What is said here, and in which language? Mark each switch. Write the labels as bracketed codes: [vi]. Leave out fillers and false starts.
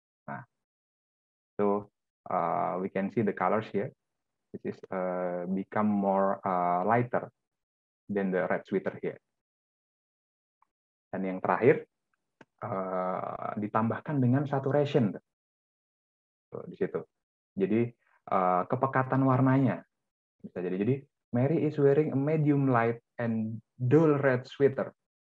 [en] Nah, so we can see the colors here. This is become more lighter than the red sweater here. [id] Dan yang terakhir ditambahkan dengan saturation di situ. Jadi kepekatan warnanya bisa jadi. Jadi [en] Mary is wearing a medium light and dull red sweater.